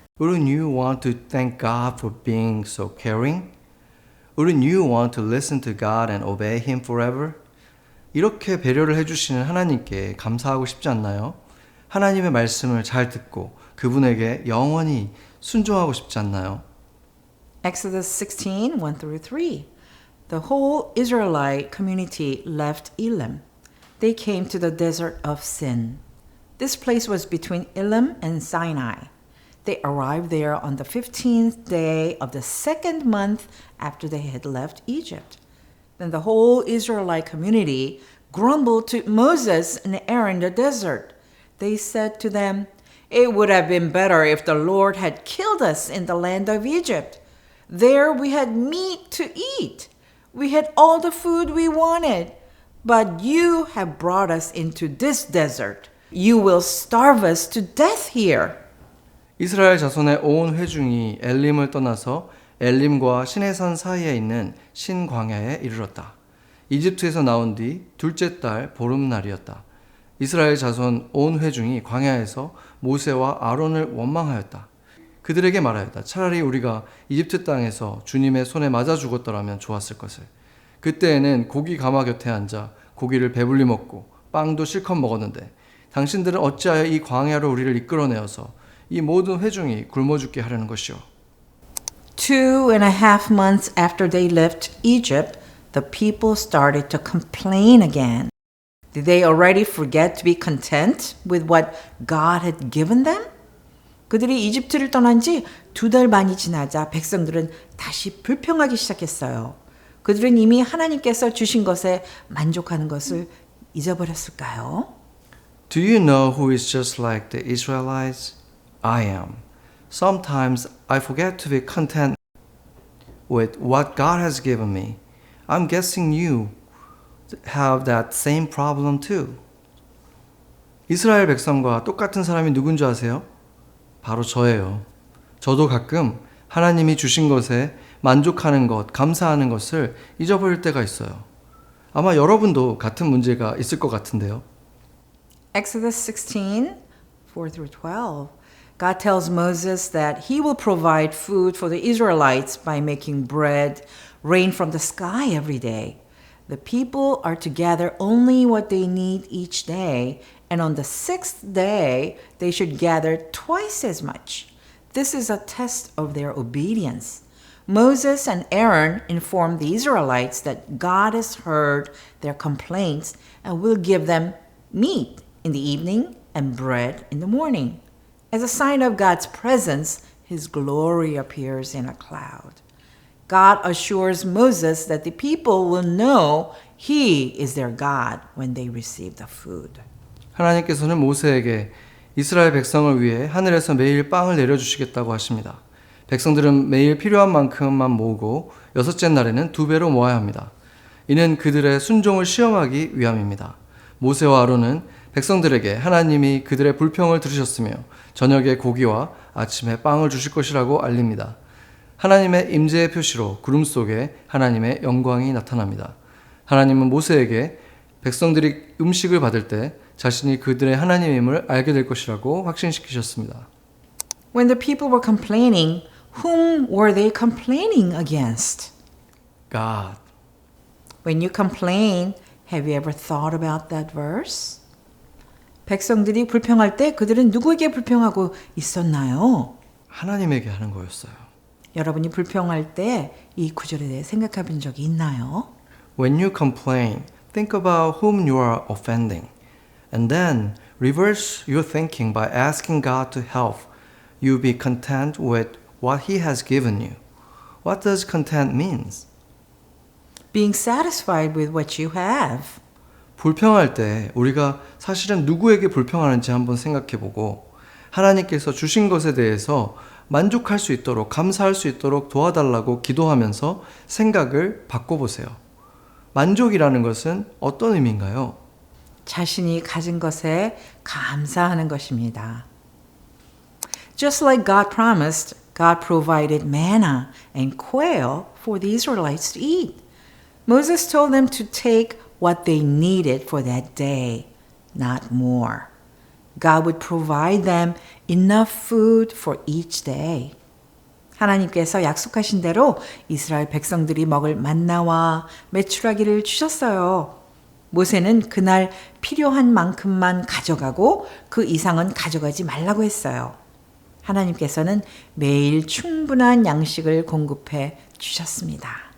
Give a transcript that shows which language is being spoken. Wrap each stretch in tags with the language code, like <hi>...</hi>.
<en>Wouldn't you want to thank God for being so caring? Wouldn't you want to listen to God and obey Him forever?</en> <ko>이렇게 배려를 해주시는 하나님께 감사하고 싶지 않나요? 하나님의 말씀을 잘 듣고 그분에게 영원히 순종하고 싶지 않나요?</ko> <en>Exodus 16:1-3. The whole Israelite community left Elim. They came to the desert of Sin. This place was between Elim and Sinai. They arrived there on the 15th day of the 2nd month after they had left Egypt. Then the whole Israelite community grumbled to Moses and Aaron in the desert. They said to them, "It would have been better if the Lord had killed us in the land of Egypt. There we had meat to eat. We had all the food we wanted. But you have brought us into this desert. You will starve us to death here."</en> <ko>이스라엘 자손의 온 회중이 엘림을 떠나서 엘림과 시내산 사이에 있는 신광야에 이르렀다. 이집트에서 나온 뒤 둘째 달 보름날이었다. 이스라엘 자손 온 회중이 광야에서 모세와 아론을 원망하였다. 그들에게 말하였다. 차라리 우리가 이집트 땅에서 주님의 손에 맞아 죽었더라면 좋았을 것을. 그때에는 고기 가마 곁에 앉아 고기를 배불리 먹고 빵도 실컷 먹었는데 당신들은 어찌하여 이 광야로 우리를 이끌어내어서 이 모든 회중이 굶어 죽게 하려는 것이오.</ko> <en>2.5 months after they left Egypt, the people started to complain again. Did they already forget to be content with what God had given them?</en> <ko>그들이 이집트를 떠난 지 2달 반이 지나자 백성들은 다시 불평하기 시작했어요. 그들은 이미 하나님께서 주신 것에 만족하는 것을 잊어버렸을까요?</ko> <en>Do you know who is just like the Israelites? I am. Sometimes I forget to be content with what God has given me. I'm guessing you have that same problem too.</en> <ko>이스라엘 백성과 똑같은 사람이 누군지 아세요? 바로 저예요. 저도 가끔 하나님이 주신 것에 만족하는 것, 감사하는 것을 잊어버릴 때가 있어요. 아마 여러분도 같은 문제가 있을 것 같은데요.</ko> <en>Exodus 16, 4-12. God tells Moses that he will provide food for the Israelites by making bread rain from the sky every day. The people are to gather only what they need each day, and on the 6th day, they should gather twice as much. This is a test of their obedience. Moses and Aaron informed the Israelites that God has heard their complaints and will give them meat in the evening and bread in the morning. As a sign of God's presence, his glory appears in a cloud. God assures Moses that the people will know he is their God when they receive the food.</en> <ko>하나님께서는 모세에게 이스라엘 백성을 위해 하늘에서 매일 빵을 내려주시겠다고 하십니다. 백성들은 매일 필요한 만큼만 모으고 여섯째 날에는 2배로 모아야 합니다. 이는 그들의 순종을 시험하기 위함입니다. 모세와 아론은 백성들에게 하나님이 그들의 불평을 들으셨으며 저녁에 고기와 아침에 빵을 주실 것이라고 알립니다. 하나님의 임재의 표시로 구름 속에 하나님의 영광이 나타납니다. 하나님은 모세에게 백성들이 음식을 받을 때 자신이 그들의 하나님임을 알게 될 것이라고 확신시키셨습니다.</ko> <en>When the people were complaining, whom were they complaining against? God. When you complain, have you ever thought about that verse?</en> <ko>백성들이 불평할 때 그들은 누구에게 불평하고 있었나요? 하나님에게 하는 거였어요. 여러분이 불평할 때 이 구절에 대해 생각해 본 적이 있나요?</ko> <en>When you complain, think about whom you are offending. And then reverse your thinking by asking God to help you be content with what He has given you. What does content mean? Being satisfied with what you have.</en> <ko>불평할 때 우리가 사실은 누구에게 불평하는지 한번 생각해보고 하나님께서 주신 것에 대해서 만족할 수 있도록 감사할 수 있도록 도와달라고 기도하면서 생각을 바꿔보세요. 만족이라는 것은 어떤 의미인가요? 자신이 가진 것에 감사하는 것입니다.</ko> <en>Just like God promised, God provided manna and quail for the Israelites to eat. Moses told them to take what they needed for that day, not more. God would provide them enough food for each day.</en> <ko>하나님께서 약속하신 대로 이스라엘 백성들이 먹을 만나와 메추라기를 주셨어요. 모세는 그날 필요한 만큼만 가져가고 그 이상은 가져가지 말라고 했어요. 하나님께서는 매일 충분한 양식을 공급해 주셨습니다.</ko>